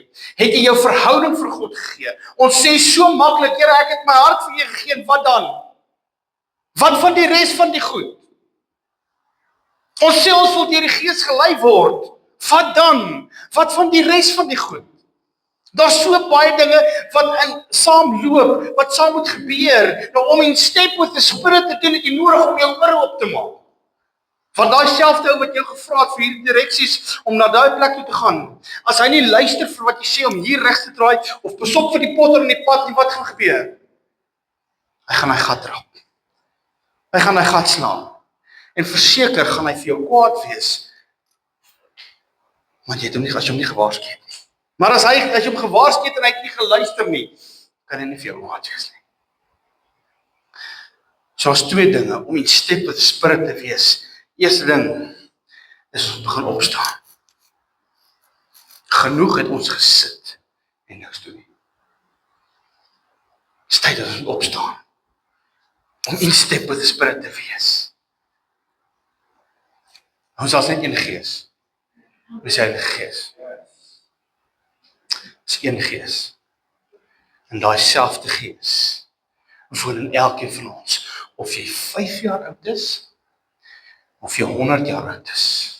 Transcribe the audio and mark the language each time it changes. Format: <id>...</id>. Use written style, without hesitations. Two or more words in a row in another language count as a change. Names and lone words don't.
<af>Het jy jou verhouding vir God gegee? Ons sê so maklik, Here, ek het my hart vir U gegee, en wat dan? Wat van die res van die goed? Ons sê ons wil deur die Gees gelei word. Wat dan? Wat van die res van die goed? Daar's so baie dinge wat saamloop, wat saam moet gebeur. Nou om</af> <en>in step with the Spirit</en> <af>te doen, het jy nodig om jou ore op te maak. Want daai selfde ou wat jou gevra het vir hierdie direksies om na daai plek toe te gaan, as hy nie luister vir wat jy sê om hier regs te draai of pasop vir die potter in die pad nie, wat gaan gebeur? Hy gaan hy gat trap. Hy gaan hy gat slaan. En verseker gaan hy vir jou kwaad wees. Want jy het hom nie, as jy hom nie gewaarsku het nie. Maar as jy hom gewaarsku het en hy het nie geluister nie, kan hy nie vir jou kwaad wees nie. So as twee dinge om</af> <en>in step with the Spirit</en> <af>te wees. Eerste ding is ons begin opstaan. Genoeg het ons gesit en niks doen nie. Het is tyd dat ons opstaan om</af> <en>in step with the Spirit</en> <af>te wees. Ons is net een gees. Ons is een gees. Ons is een gees. En daai selfde gees woon in elkeen van ons. Of jy 5 jaar oud is, of jy 100 jaar oud is.</af>